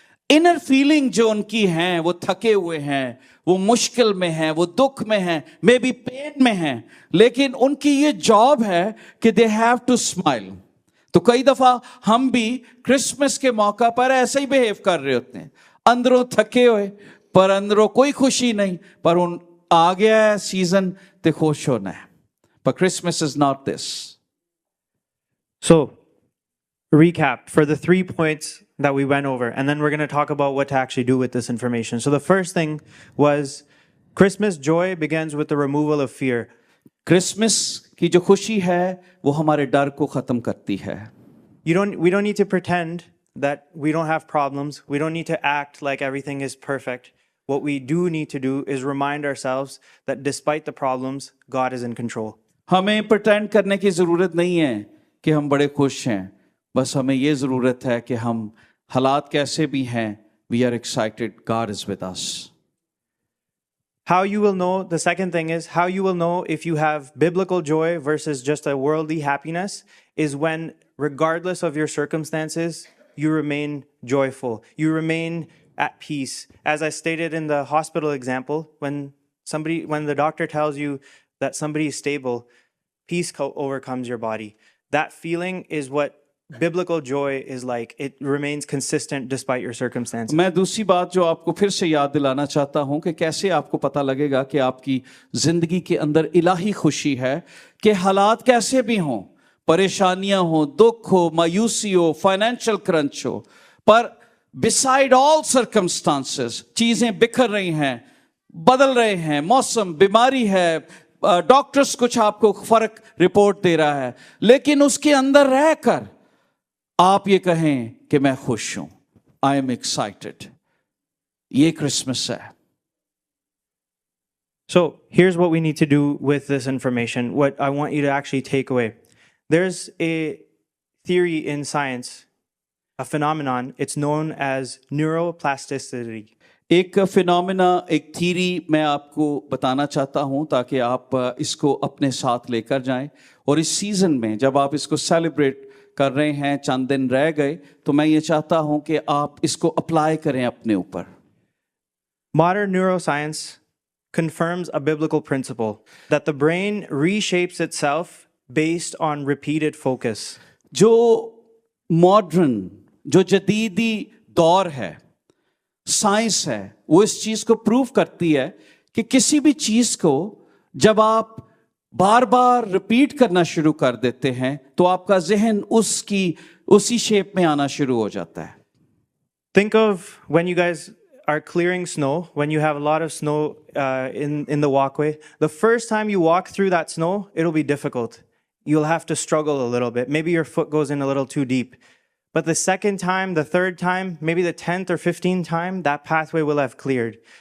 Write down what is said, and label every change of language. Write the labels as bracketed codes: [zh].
[hi] Inner feeling जो उनकी हैं, वो थके हुए हैं, वो मुश्किल में हैं, वो दुख में हैं, [en] maybe pain [hi] में हैं, लेकिन उनकी ये जॉब है कि [en] They have to smile. [hi] तो कई दफा हम भी क्रिसमस के मौका पर ऐसे ही बिहेव कर रहे होते हैं, अंदरों थके हुए पर अंदरों कोई खुशी नहीं, पर उन आ गया है सीजन ते खुश होना है। [en] पर Christmas is not this. So, recap for the 3 points that we went over, and then we're going to talk about what to actually do with this information. So, the first thing was Christmas joy begins with the removal of fear. [hi] Christmas की जो खुशी है वो हमारे डर को खत्म करती है। [en] We don't need to pretend that we don't have problems. We don't need to act like everything is perfect. What we do need to do is remind ourselves that despite the problems, God is in control. [hi] हमें pretend करने की जरूरत नहीं है कि हम बड़े खुश हैं, बस हमें ये जरूरत है कि हम हालात कैसे भी हैं, [en] we are excited, God is with us. How you will know, the second thing is, how you will know if you have biblical joy versus just a worldly happiness is when, regardless of your circumstances, you remain joyful. You remain at peace. As I stated in the hospital example, when the doctor tells you that somebody is stable, peace overcomes your body. That feeling is what biblical joy is like. It remains consistent despite your circumstances. [hi] मैं दूसरी बात जो आपको फिर से याद दिलाना चाहता हूं कि कैसे आपको पता लगेगा कि आपकी जिंदगी के अंदर इलाही खुशी है, कि हालात कैसे भी हों, परेशानियां हो, दुख हो, मायूसी हो, [en] financial crunch [hi] हो, पर [en] beside all circumstances [hi] चीजें बिखर रही हैं, बदल रहे हैं, मौसम, बीमारी है, डॉक्टर्स कुछ आपको फर्क रिपोर्ट दे रहा है, लेकिन उसके अंदर रहकर आप ये कहें कि मैं खुश हूं, [en] I am excited. [hi] ये क्रिसमस है। [en] So here's what we need to do with this information, what I want you to actually take away. There's a theory in science, a phenomenon, it's known as neuroplasticity. [hi] एक phenomena, एक theory मैं आपको बताना चाहता हूं ताकि आप इसको अपने साथ लेकर जाएं, और इस सीजन में जब आप इसको सेलिब्रेट कर रहे हैं, चंद दिन रह गए, तो मैं ये चाहता हूं कि आप इसको अप्लाई करें अपने ऊपर। [en] Modern neuroscience confirms a biblical principle that the brain reshapes itself based on repeated focus. [hi] जो मॉडर्न, जो जदीदी दौर है, साइंस है, वो इस चीज को प्रूव करती है कि किसी भी चीज को जब आप बार बार रिपीट करना शुरू कर देते हैं तो आपका जहन उसी शेप में आना शुरू हो जाता है। [en] Think of when you guys are clearing snow, when you have a lot of snow in the walkway. The first time you walk through that snow, it'll be difficult. You'll have to struggle a little bit. Maybe your foot goes in a little too deep. But the second time, the third time, maybe the 10th or 15th time, that pathway will have cleared.